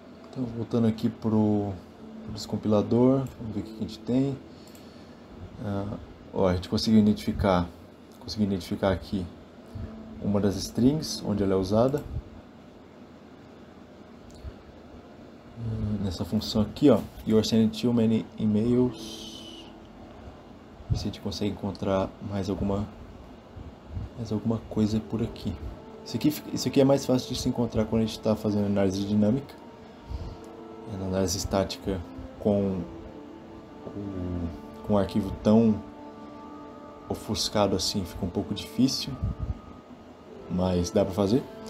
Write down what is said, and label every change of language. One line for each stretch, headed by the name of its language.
Portuguese: Então, voltando aqui pro descompilador. Vamos ver o que a gente tem. A gente conseguiu identificar aqui uma das strings onde ela é usada. Nessa função aqui, ó,
English: you are sending too many emails.
Portuguese: Ver se a gente consegue encontrar mais alguma coisa por aqui. Isso aqui é mais fácil de se encontrar quando a gente está fazendo análise dinâmica. Na análise estática com um arquivo tão ofuscado assim fica um pouco difícil, mas dá para fazer.